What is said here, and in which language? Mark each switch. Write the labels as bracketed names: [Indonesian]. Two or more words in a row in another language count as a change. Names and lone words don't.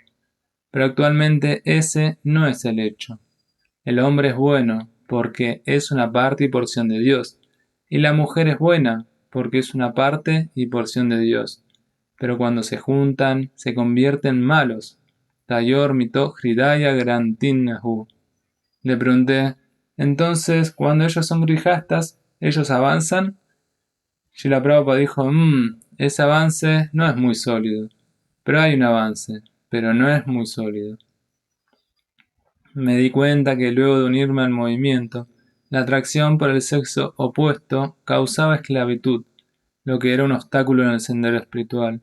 [Spanish] Pero actualmente ese no es el hecho. El hombre es bueno porque es una parte y porción de Dios, y la mujer es buena porque es una parte y porción de Dios. Pero cuando se juntan, se convierten malos. [Sanskrit] Tayor mito hridaya grantinnahu. [Spanish] Le pregunté, entonces, cuando ellos son grijastas, ¿ellos avanzan? Srila Prabhupada dijo, ese avance no es muy sólido. Pero hay un avance, pero no es muy sólido. Me di cuenta que luego de unirme al movimiento, la atracción por el sexo opuesto causaba esclavitud, lo que era un obstáculo en el sendero espiritual.